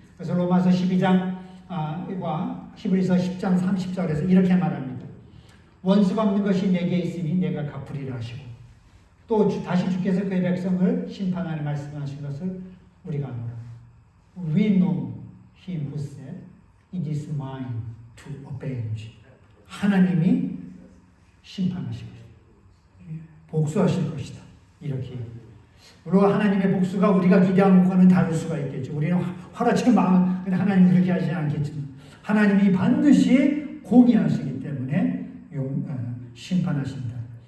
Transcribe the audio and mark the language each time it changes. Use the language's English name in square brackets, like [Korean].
[Korean] 그래서 로마서 12장과 히브리서 10장 30절에서 이렇게 말합니다. 원수 갚는 것이 내게 있으니 내가 갚으리라 하시고 또 다시 주께서 그의 백성을 심판하는 말씀하신 것을 우리가 알아. [English] We know him who said, it is mine to avenge. [Korean] 하나님이 심판하실 것이다. 복수하실 것이다. 이렇게. 물론 하나님의 복수가 우리가 기대한 것과는 다를 수가 있겠죠. 우리는 화라치게 마음, 하나님 그렇게 하지 않겠지만 하나님이 반드시 공의하시기 때문에 심판하신다.